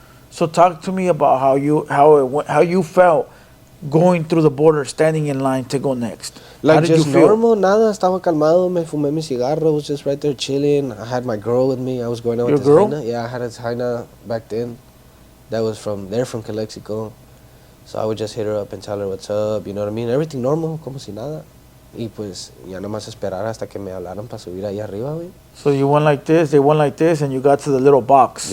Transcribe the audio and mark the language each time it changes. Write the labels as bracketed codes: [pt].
[en] So talk to me about how you felt going through the border, standing in line to go next. How Like did you just feel? [es] normal, nada, estaba calmado, me fumé mi cigarro, was just right there chilling. [en] I had my girl with me, I was going out Your with this girl? Jaina. Yeah, I had a Jaina back then. That was from Calexico. So I would just hit her up and tell her what's up, you know what I mean? [es] Everything normal, como si nada. Y pues ya nada más esperar hasta que me hablaran para subir ahí arriba, güey. [en] So you went like this, they went like this, and you got to the little box.